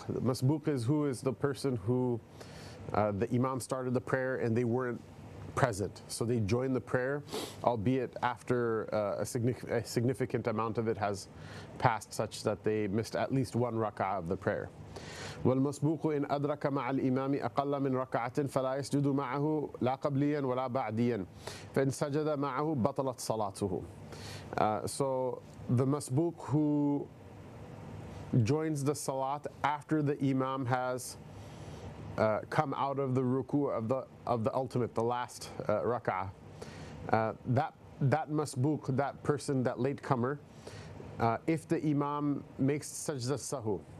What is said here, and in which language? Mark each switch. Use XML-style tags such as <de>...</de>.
<en>The masbuq is who is the person who the Imam started the prayer and they weren't present. So they joined the prayer, albeit after a significant amount of it has passed, such that they missed at least one rak'ah of the prayer.</en> <ar>والمسبوق إن أدرك مع الإمام أقل من ركعة فلا يسجد معه لا قبليا ولا بعديا فإن سجد معه بطلت صلاته.</ar> <en>So the masbuq who joins the salat after the Imam has come out of the ruku of the ultimate, the last rak'ah, that masbuq, that person, that latecomer, if the Imam makes sajda sahu,</en>